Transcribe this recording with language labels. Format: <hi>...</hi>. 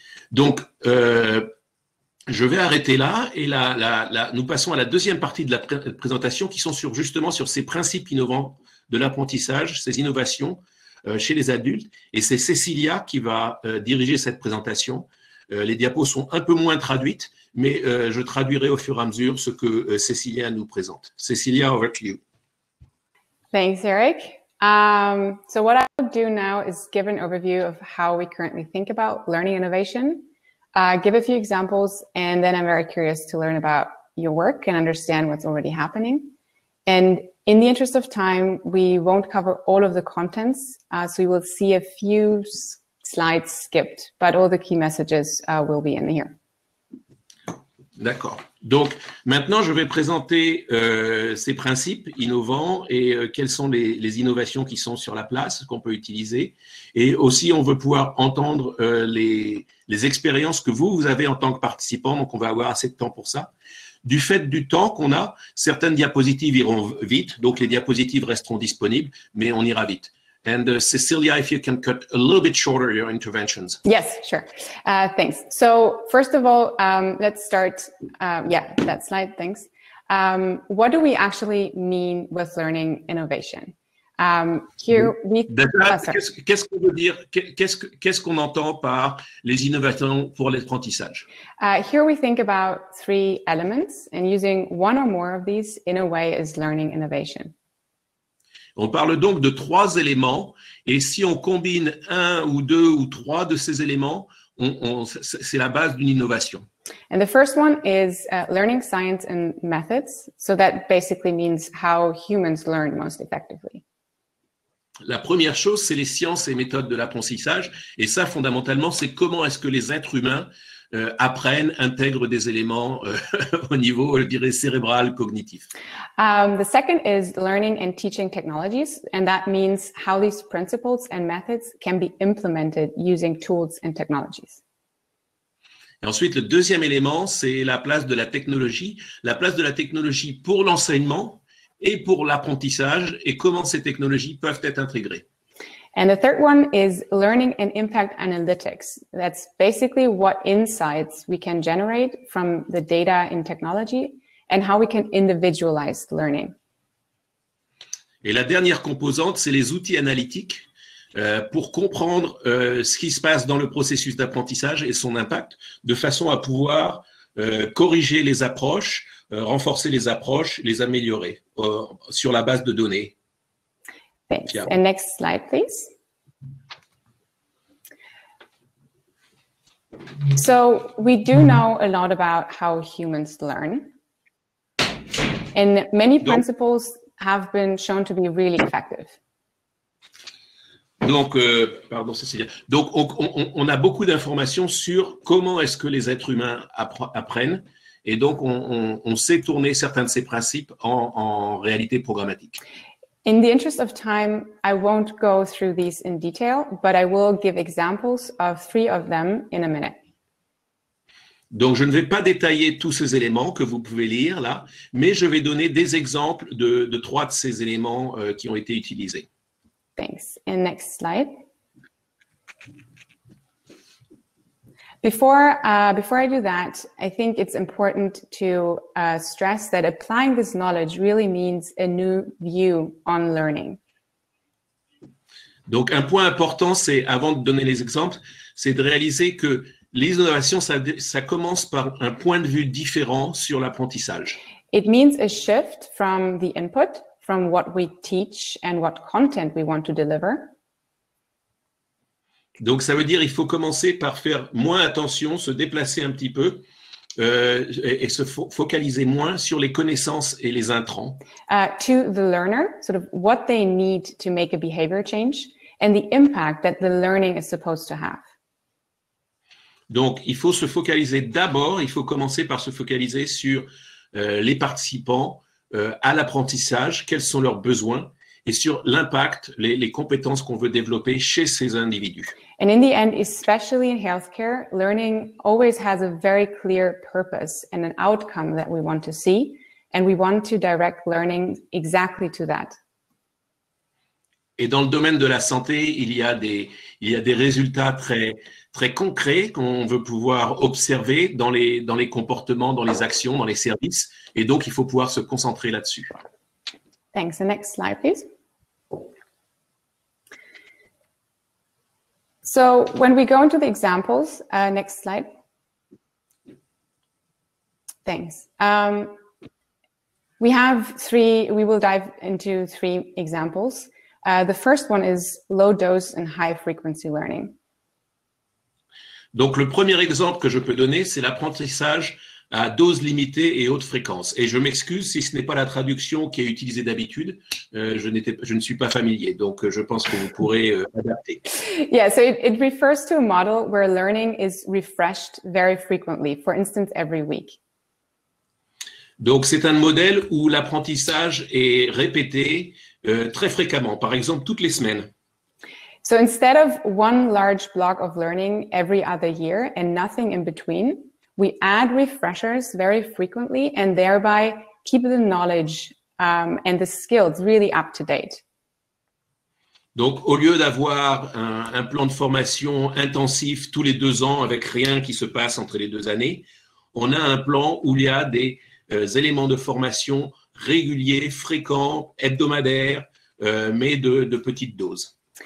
<fr>Donc, je vais arrêter là et nous passons à la deuxième partie de la présentation qui sont justement sur ces principes innovants de l'apprentissage, ces innovations chez les adultes. Et c'est Cécilia qui va diriger cette présentation. Les diapos sont un peu moins traduites, mais je traduirai au fur et à mesure ce que Cécilia nous présente.</fr> <en>Cécilia, over to you. Thanks, Eric. So what I will do now is give an overview of how we currently think about learning innovation. give a few examples, and then I'm very curious to learn about your work and understand what's already happening. And in the interest of time, we won't cover all of the contents, so you will see a few slides skipped, but all the key messages will be in here.</en> <fr>D'accord. Donc, maintenant, je vais présenter ces principes innovants et quelles sont les innovations qui sont sur la place, qu'on peut utiliser. Et aussi, on veut pouvoir entendre les expériences que vous avez en tant que participant. Donc, on va avoir assez de temps pour ça. Du fait du temps qu'on a, certaines diapositives iront vite. Donc, les diapositives resteront disponibles, mais on ira vite.</fr> <en>And Cecilia, if you can cut a little bit shorter your interventions. Yes, sure. Thanks. So first of all, let's start. Yeah, that slide. Thanks. What do we actually mean with learning innovation? Here we.</en> <fr>Qu'est-ce qu'on veut dire? Qu'est-ce qu'on entend par les innovations pour l'apprentissage?</fr> <en>Here we think about three elements, and using one or more of these in a way is learning innovation.</en> <fr>On parle donc de trois éléments, et si on combine un ou deux ou trois de ces éléments, c'est la base d'une innovation.</fr> <en>And the first one is learning science and methods. So that basically means how humans learn most effectively.</en> <fr>La première chose, c'est les sciences et méthodes de l'apprentissage, et ça, fondamentalement, c'est comment est-ce que les êtres humains apprennent, intègrent des éléments au niveau, je dirais, cérébral, cognitif.</fr> <en>The second is learning and teaching technologies, and that means how these principles and methods can be implemented using tools and technologies.</en> <fr>Et ensuite, le deuxième élément, c'est la place de la technologie pour l'enseignement et pour l'apprentissage, et comment ces technologies peuvent être intégrées.</fr> <en>And the third one is learning and impact analytics. That's basically what insights we can generate from the data in technology and how we can individualize learning.</en> <fr>Et la dernière composante, c'est les outils analytiques pour comprendre ce qui se passe dans le processus d'apprentissage et son impact, de façon à pouvoir corriger les approches, renforcer les approches, les améliorer sur la base de données.</fr> <en>Thanks. And next slide, please. So we do know a lot about how humans learn. And many principles have been shown to be really effective.</en> <fr>Donc, pardon, Cécilia. Donc, on a beaucoup d'informations sur comment est-ce que les êtres humains apprennent. Et donc, on sait tourner certains de ces principes en réalité programmatique.</fr> <en>In the interest of time, I won't go through these in detail, but I will give examples of 3 of them in a minute.</en> <fr>Donc, je ne vais pas détailler tous ces éléments que vous pouvez lire là, mais je vais donner des exemples de 3 de ces éléments qui ont été utilisés.</fr> <en>Thanks. And next slide. Before I do that, I think it's important to stress that applying this knowledge really means a new view on learning.</en> <fr>Donc, un point important, c'est, avant de donner les exemples, c'est de réaliser que les innovations, ça commence par un point de vue différent sur l'apprentissage.</fr> <en>It means a shift from the input, from what we teach and what content we want to deliver.</en> <fr>Donc, ça veut dire qu'il faut commencer par faire moins attention, se déplacer un petit peu et se focaliser moins sur les connaissances et les intrants.</fr> <en>To the learner, sort of what they need to make a behavior change and the impact that the learning is supposed to have.</en> <fr>Donc, il faut se focaliser d'abord, il faut commencer par se focaliser sur les participants à l'apprentissage, quels sont leurs besoins, et sur l'impact, les compétences qu'on veut développer chez ces individus.</fr> <en>And in the end, especially in healthcare, learning always has a very clear purpose and an outcome that we want to see, and we want to direct learning exactly to that.</en> <fr>Et dans le domaine de la santé, il y a des résultats très concrets qu'on veut pouvoir observer dans les comportements, dans les actions, dans les services, et donc il faut pouvoir se concentrer là-dessus.</fr> <en>Thanks. The next slide, please. So when we go into the examples, next slide. Thanks. We will dive into 3 examples. The first one is low dose and high frequency learning.</en> <fr>Donc, le premier exemple que je peux donner, c'est l'apprentissage à dose limitée et haute fréquence. Et je m'excuse si ce n'est pas la traduction qui est utilisée d'habitude. Je ne suis pas familier, donc je pense que vous pourrez adapter.</fr> <en>Yeah, so it refers to a model where learning is refreshed very frequently, for instance, every week.</en> <fr>Donc, c'est un modèle où l'apprentissage est répété très fréquemment, par exemple toutes les semaines.</fr> <en>So instead of one large block of learning every other year and nothing in between, we add refreshers very frequently and thereby keep the knowledge and the skills really up to date.</en> <fr>Donc, au lieu d'avoir un plan de formation intensif tous les 2 ans avec rien qui se passe entre les 2 années, on a un plan où il y a des éléments de formation réguliers, fréquents, hebdomadaires, mais de petites doses.</fr>